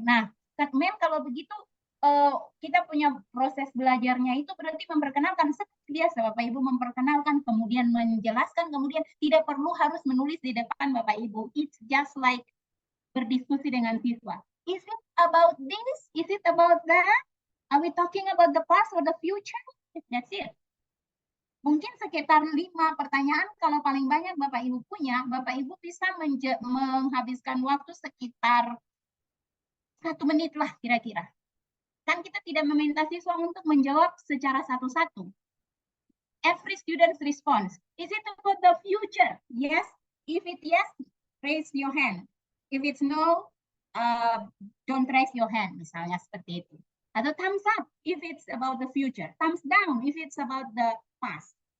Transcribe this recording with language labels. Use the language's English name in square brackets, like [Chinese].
[Indonesian] Nah, Mem, kalau begitu kita punya proses belajarnya itu berarti memperkenalkan seperti biasa Bapak Ibu memperkenalkan, kemudian menjelaskan, kemudian tidak perlu harus menulis di depan Bapak Ibu. [English] It's just like [Indonesian] berdiskusi dengan siswa. [English] Is it about this? Is it about that? Are we talking about the past or the future? That's it. [Indonesian] Mungkin sekitar 5 pertanyaan, kalau paling banyak Bapak Ibu punya, Bapak Ibu bisa menghabiskan waktu sekitar 1 menit lah kira-kira. Kan kita tidak meminta siswa untuk menjawab secara satu-satu. [English] Every student's response. Is it about the future? Yes. If it yes, raise your hand. If it's no, don't raise your hand, [Indonesian] misalnya seperti itu. Atau [English] thumbs up if it's about the future. Thumbs down if it's about the past.